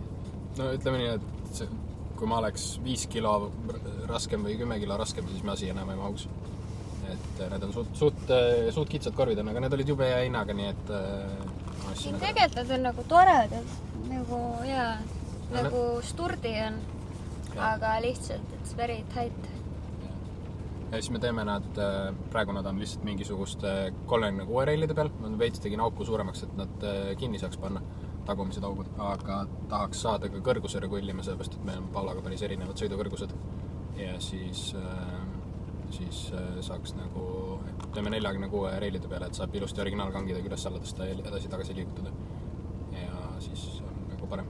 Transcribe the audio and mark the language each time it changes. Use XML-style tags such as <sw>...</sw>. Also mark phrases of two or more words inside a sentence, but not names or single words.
<et>No ütleme nii, et kui ma oleks 5 kilo raskem või 10 kilo raskem, siis ma siia enam ei mahuks. Et need on suht kitsad korvid on, aga need olid jube hea hinnaga, nii et... Siin tegelikult nad on nagu toredad, nagu nagu sturdi on, aga lihtsalt,</et> <en>it's very tight.</en> <et>Ja siis me teeme nad, praegu nad on lihtsalt mingisuguste 36 reilide peal, ma veits tegin auku suuremaks, et nad kinni saaks panna, tagumised augud, aga tahaks saada ka kõrguse regullima, sellepärast, et meil on Paulaga päris erinevad sõidukõrgused ja siis saaks nagu, teeme 46 reilide peale, et saab ilusti originaalkangidega üles alla tõsta ja edasi-tagasi liigutada ja siis on nagu parem.</et>